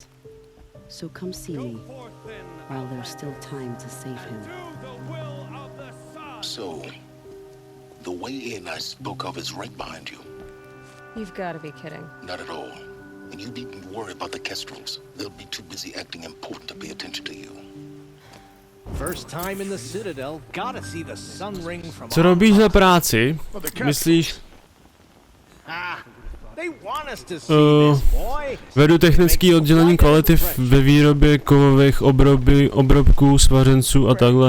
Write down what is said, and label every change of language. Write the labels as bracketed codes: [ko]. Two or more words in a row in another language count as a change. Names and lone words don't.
[en] So come see me while there's still time to save him. So, the way in I spoke of is right behind you. You've got to be kidding. Not at all. And you needn't worry about the Kestrels. They'll be too busy acting important to pay attention to you. [cs] Co robíš za práci? Myslíš? Vedu technické oddělení kvality ve výrobě kovových obrobků, svařenců a takhle.